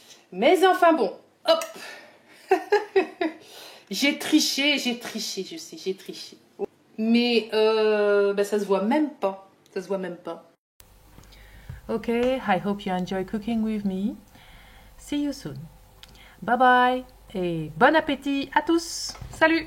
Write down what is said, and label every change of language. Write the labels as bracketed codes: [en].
[fr] Mais enfin bon, hop. J'ai triché, je sais, j'ai triché. Mais ben, ça se voit même pas. Ça se voit même pas. [en] Ok, I hope you enjoy cooking with me. See you soon. Bye bye [fr] et bon appétit à tous. Salut!